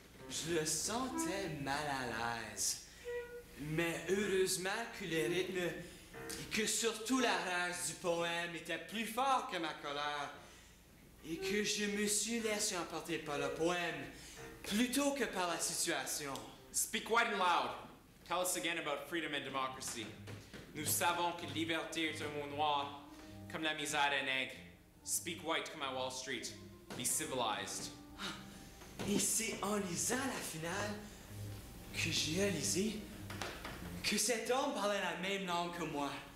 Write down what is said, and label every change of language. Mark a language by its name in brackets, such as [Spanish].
[French] Je le sentais mal à l'aise. Mais heureusement que le rythme et que surtout la rage du poème était plus fort que ma colère et que je me suis laissé emporter par le poème plutôt que par la situation. [English] Speak white and loud. Tell us again about freedom and democracy. [French] Nous savons que liberté est un mot noir, comme la misère d'un nègre. [English] Speak white [French] comme à Wall Street. [English] Be civilized. [French] Et c'est en lisant la finale que j'ai réalisé que cet homme parlait la même langue que moi.